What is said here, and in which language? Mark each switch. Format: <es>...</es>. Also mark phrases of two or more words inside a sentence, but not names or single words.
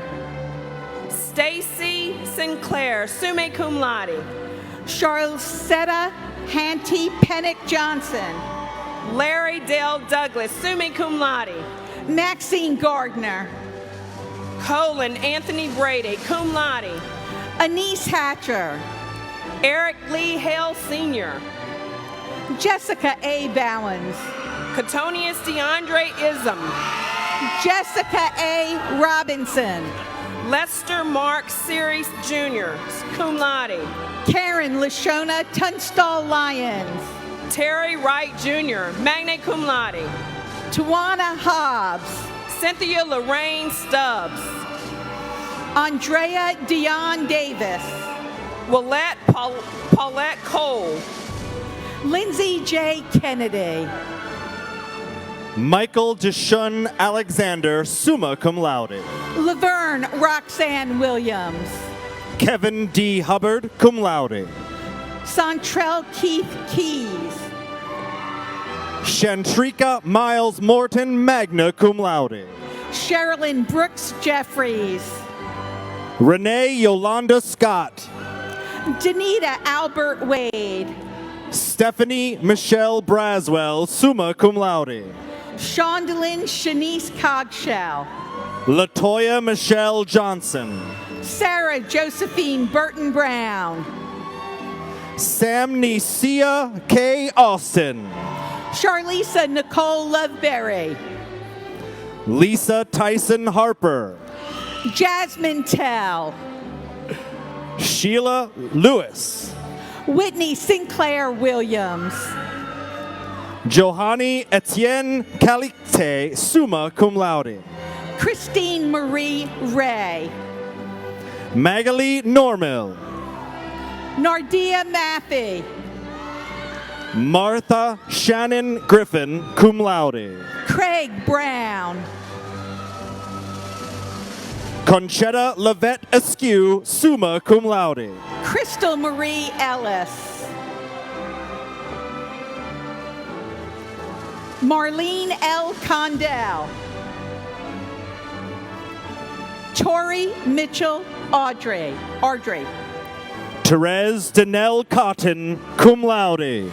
<en>Stacy Sinclair,</en> <la>summa cum laude.</la> <en>Charlesetta Hanty Pennick Johnson. Larry Dale Douglas,</en> <la>summa cum laude.</la> <en>Maxine Gardner. Colin Anthony Brady,</en> <la>cum laude.</la> <en>Anise Hatcher. Eric Lee Hale Sr. Jessica A. Bowens. Catonius DeAndre Ism. Jessica A. Robinson. Lester Mark Series Jr.,</en> <la>cum laude.</la> <en>Karen Lashona Tunstall Lyons. Terry Wright Jr.,</en> <la>magna cum laude.</la> <en>Tawana Hobbs. Cynthia Lorraine Stubbs. Andrea Dion Davis. Willette Paulette Cole. Lindsay J. Kennedy. Michael Deshun Alexander,</en> <la>summa cum laude.</la> <en>Laverne Roxanne Williams. Kevin D. Hubbard,</en> <la>cum laude.</la> <en>Santrell Keith Keys. Shantrika Miles Morton,</en> <la>magna cum laude.</la> <en>Sherilyn Brooks Jeffries. Renee Yolanda Scott. Danita Albert Wade. Stephanie Michelle Braswell,</en> <la>summa cum laude.</la> <en>Shondalyn Shanice Cogshell. Latoya Michelle Johnson. Sarah Josephine Burton Brown. Sam Nicia K. Austin. Charlisa Nicole Loveberry. Lisa Tyson Harper. Jasmine Tell. Sheila Lewis. Whitney Sinclair Williams. Johanny Etienne Calixte,</en> <la>summa cum laude.</la> <en>Christine Marie Ray. Magali Normil. Nardia Maffey. Martha Shannon Griffin,</en> <la>cum laude.</la> <en>Craig Brown. Conchetta Lavette Askew,</en> <la>summa cum laude.</la> <en>Crystal Marie Ellis. Marlene L. Condell. Tori Mitchell Audrey. Therese Danelle Cotton,</en> <la>cum laude.</la>